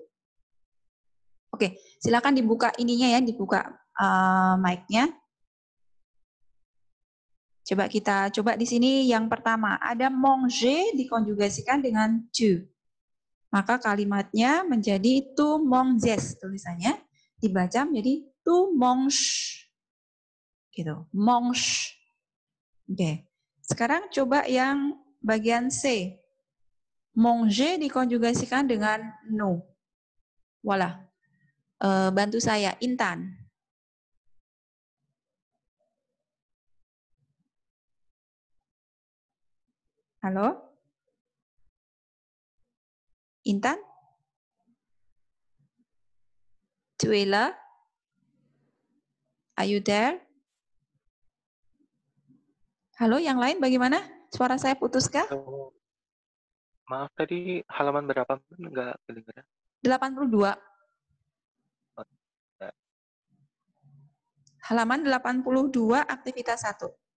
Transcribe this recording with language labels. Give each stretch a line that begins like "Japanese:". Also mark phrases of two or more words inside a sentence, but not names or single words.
Indonesian: Oke, silakan dibuka ininya ya, dibuka mic-nya. Coba kita coba di sini yang pertama, ada manger dikonjugasikan dengan tu. Maka kalimatnya menjadi
French: tu manges,
Indonesian: tulisannya dibaca menjadi
French: tu mange.
Indonesian: Gitu, mange. Oke. Sekarang coba yang bagian C. Manger dikonjugasikan dengan no. Voilà. Bantu saya, Intan. Halo? Intan?
French: Tu es là?
English: Are you there?
Indonesian: Halo, yang lain bagaimana? Suara saya putuskah? Oh, maaf tadi halaman berapa? Nggak kedengeran. 82. Oh, nggak. Halaman 82 aktivitas 1.